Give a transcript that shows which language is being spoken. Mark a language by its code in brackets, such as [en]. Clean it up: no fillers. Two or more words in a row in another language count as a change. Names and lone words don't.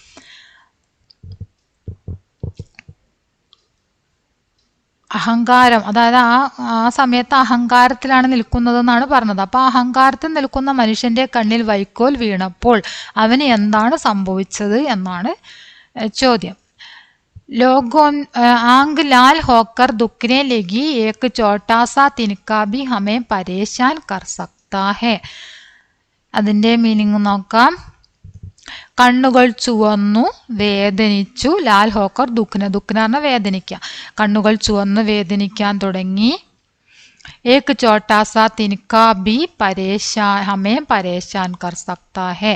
[ml] അഹങ്കാരം, അതായത് ആ സമയത്ത് അഹങ്കാരത്തിലാണ് നിൽക്കുന്നത് എന്നാണ് പറഞ്ഞത്. അപ്പൊ അഹങ്കാരത്തിൽ നിൽക്കുന്ന മനുഷ്യന്റെ കണ്ണിൽ വൈക്കോൽ വീണപ്പോൾ അവന് എന്താണ് സംഭവിച്ചത് എന്നാണ് ചോദ്യം. [hi] लोगों आंग लाल होकर दुखने लगी, एक छोटा सा तिनका भी हमें परेशान कर सकता है. [ml] അതിന്റെ മീനിങ് നോക്കാം. കണ്ണുകൾ ചുവന്നു വേദനിച്ചു. [hi] लाल होकर दुखना, [ml] ദുഃഖന പറഞ്ഞാൽ വേദനിക്കുക. കണ്ണുകൾ ചുവന്ന് വേദനിക്കാൻ തുടങ്ങി. [hi] एक छोटा सा तिनका भी हमें परेशान कर सकता है.